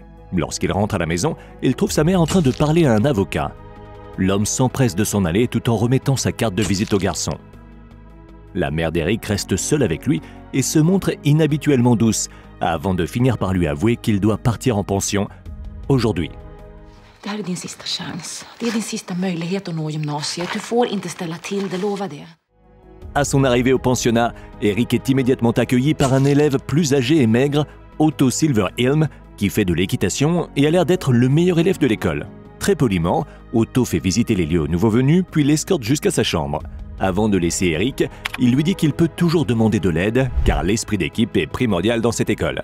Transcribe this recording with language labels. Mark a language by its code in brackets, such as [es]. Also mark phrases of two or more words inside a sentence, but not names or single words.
[fr] Lorsqu'il rentre à la maison, il trouve sa mère en train de parler à un avocat. L'homme s'empresse de s'en aller tout en remettant sa carte de visite au garçon. La mère d'Eric reste seule avec lui et se montre inhabituellement douce, avant de finir par lui avouer qu'il doit partir en pension aujourd'hui. [sv] Det här är din sista chans. Det är din sista möjlighet att nå gymnasiet. Du får inte ställa till, det lovar det. [fr] À son arrivée au pensionnat, Eric est immédiatement accueilli par un élève plus âgé et maigre, Otto Silverhelm, qui fait de l'équitation et a l'air d'être le meilleur élève de l'école. Très poliment, Otto fait visiter les lieux au nouveau venu, puis l'escorte jusqu'à sa chambre. Avant de laisser Eric, il lui dit qu'il peut toujours demander de l'aide, car l'esprit d'équipe est primordial dans cette école.